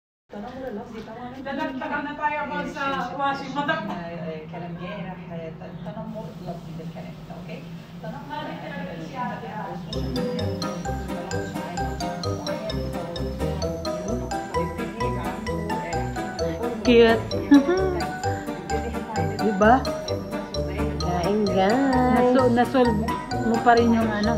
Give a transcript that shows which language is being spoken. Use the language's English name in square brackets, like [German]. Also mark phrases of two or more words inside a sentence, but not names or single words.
[Filipino] Nalagtagan na tayo about sa [English] washing madam. [Arabic] كلام جارح تنمر لفظي بالكلام اوكي تنمر [Filipino] cute. Diba? Kain guys. Nasolve mo pa rin yung ano.